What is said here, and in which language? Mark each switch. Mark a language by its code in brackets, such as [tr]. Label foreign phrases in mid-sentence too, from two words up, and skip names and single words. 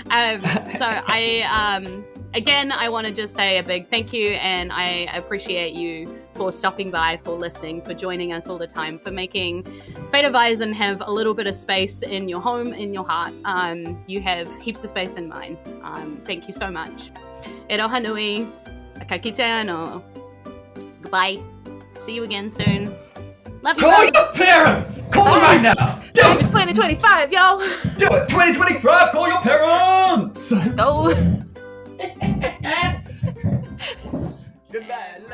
[en] Again, I want to just say a big thank you, and I appreciate you for stopping by, for listening, for joining us all the time, for making Fate of Isen have a little bit of space in your home, in your heart. You have heaps of space in mine. Thank you so much. [mi] E roha nui, ka kite anō. [en] Goodbye. See you again soon. Love you. Call your parents! Call them right now! Do it! 2025, y'all! Do it! 2025! Call your parents! Go! Goodbye.